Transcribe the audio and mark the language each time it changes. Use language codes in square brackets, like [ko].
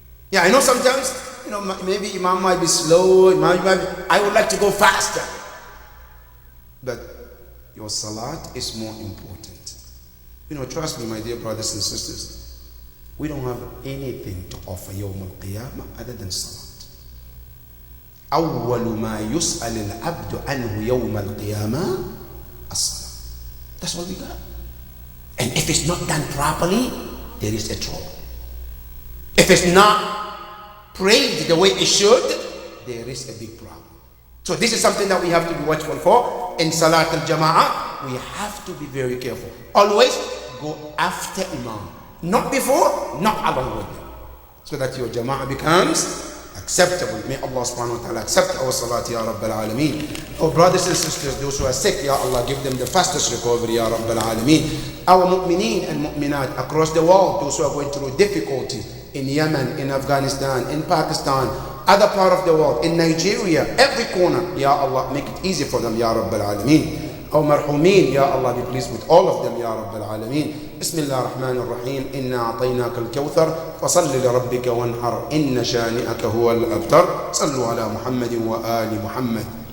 [en] Yeah, I know sometimes, maybe Imam might be slow, I would like to go faster. But your Salat is more important. Trust me, my dear brothers and sisters, we don't have anything to offer Yawm al-Qiyamah other than Salat. [ar] أول ما يسأل العبد عنه يوم القيامة الصلاة. [en] That's all we got. And if it's not done properly, there is a trouble. If it's not prayed the way it should, there is a big problem. So this is something that we have to be watchful for. In Salat al-Jama'ah, we have to be very careful. Always go after Imam. Not before, not along with him. So that your Jama'ah becomes acceptable. May Allah subhanahu wa ta'ala accept our salat, Ya Rabbil Alameen. Our brothers and sisters, those who are sick, Ya Allah, give them the fastest recovery, Ya Rabbil Alameen. Our mu'mineen and mu'minat across the world, those who are going through difficulty in Yemen, in Afghanistan, in Pakistan, other part of the world, in Nigeria, every corner, Ya Allah, make it easy for them, Ya Rabbil Alameen. Our marhumin, Ya Allah, be pleased with all of them, Ya Rabbil Alameen. [ar] بسم الله الرحمن الرحيم إنا أعطيناك الكوثر فصل لربك وانحر إن شانئك هو الأبتر صلوا على محمد وآل محمد.